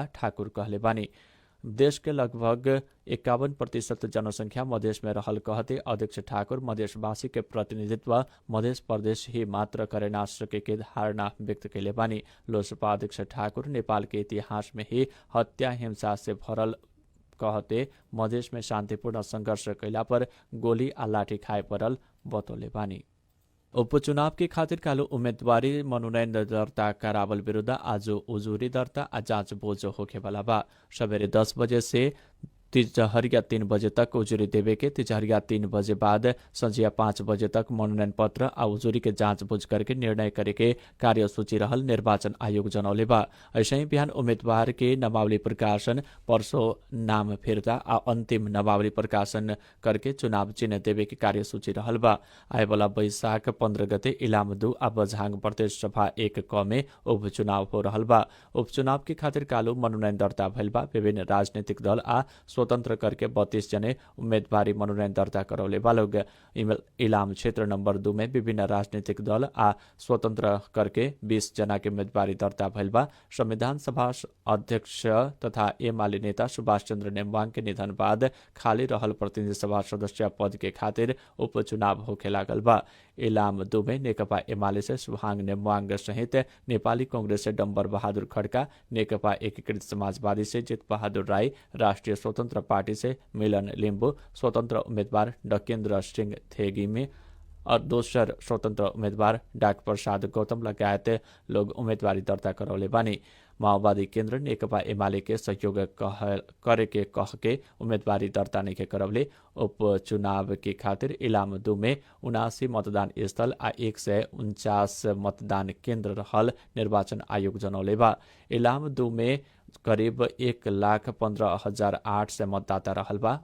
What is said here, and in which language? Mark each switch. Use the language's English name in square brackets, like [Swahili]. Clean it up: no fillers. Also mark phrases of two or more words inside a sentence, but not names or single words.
[Bhojpuri] ठाकुर कहले बानी देश के लगभग 51% जनसंख्या मधेश में रहल कहते अध्यक्ष ठाकुर मधेशवासी के प्रतिनिधित्व मध्य प्रदेश ही मात्र करे ना सके के धारणा व्यक्त कैले बानी। लोसपा अध्यक्ष ठाकुर नेपाल के इतिहास में ही हत्या हिंसा से भरल कहते मधेश में शांतिपूर्ण संघर्ष कैला पर गोली आ लाठी खाए परल बतौले बानी। उपचुनाव के खातिर कालो उम्मेदवारी मनोनयन दर्ता करावल विरुद्ध आज उजुरी दर्ता आ जाँच बोझ होखेवाला बा। सवेरे 10 बजे से तिजहरिया 3 बजे तक उजुरी देवे के तिजहरिया 3 बजे बाद संझिया 5 बजे तक मनोनयन पत्र आ उजुरी के जाँचबुझ करके निर्णय करे के कार्यसूची रहल निर्वाचन आयोग जनौले बा। ऐसे ही बिहान उम्मीदवार के नामावली प्रकाशन, परसों नाम फिर्ता आ अंतिम नामावली प्रकाशन करके चुनाव चिन्ह देवे के कार्यसूची रहल बा। आए वाला वैशाख 15 गते इलाम 2 आ बझाङ प्रदेश सभा 1 क में उपचुनाव हो रहल बा। उपचुनाव के खातिर कालू मनोनयन दर्ता भइल बा। विभिन्न राजनीतिक दल आ स्वतंत्र करके 32 जने उम्मीदवारी मनोनयन दर्ता करौले बा लोग। इलाम क्षेत्र नंबर 2 में विभिन्न राजनीतिक दल आ स्वतंत्र करके 20 जना के उम्मीदवारी दर्ता भइल बा। संविधान सभा अध्यक्ष तथा एमाले नेता सुभाष चंद्र नेमवाङ के निधन बाद खाली रहल प्रतिनिधि सभा सदस्य पद के खातिर उपचुनाव होखे लागल बा। इलाम 2 में नेकपा एमाले से सुभाङ नेमवाङ सहित नेपाली कांग्रेस से डम्बर बहादुर खड्का, नेकपा एकीकृत समाजवादी से जित बहादुर राई, राष्ट्रिय स्वतन्त्र पार्टी से मिलन लिम्बू, स्वतन्त्र उम्मेदवार डकेन्द्र सिंह थेगिमी और दोसर स्वतन्त्र उम्मेदवार डाक प्रसाद गौतम लगायत लोग उम्मीदवारी दर्ता करौले बानी। माओवादी केन्द्र नेकपा एमाले के सहयोग करे के कह के उम्मीदवारी दर्ता नहीं करवले उपचुनाव के खातिर इलाम 2 में 79 मतदान स्थल आ 149 मतदान केन्द्र रहल निर्वाचन आयोग जनौले बा। इलाम 2 में करीब 1,15,800 मतदाता रहल बा।